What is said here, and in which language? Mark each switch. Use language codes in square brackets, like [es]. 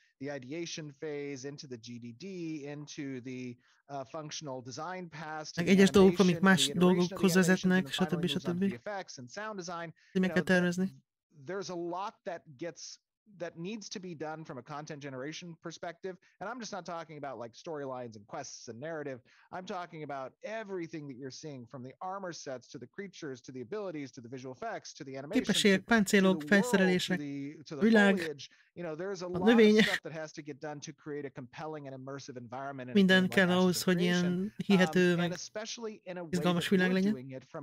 [en] The ideation phase into the GDD, into the functional design pass, [hu] meg egyes dolgok, amik más dolgokhoz vezetnek, stb. Meg kell tervezni. [en] There's a lot that needs to be done from a content generation perspective, and I'm just not talking about like storylines and quests and narrative. I'm talking about everything that you're seeing, from the armor sets to the creatures to the abilities to the visual effects to the animation [hu] képességek, páncélok, felszerelések, világ, [en] you know, there's a lot of stuff that has to get done to create a compelling and immersive environment. [hu] Minden kell ahhoz, hogy ilyen hihető, meg izgalmas világ legyen.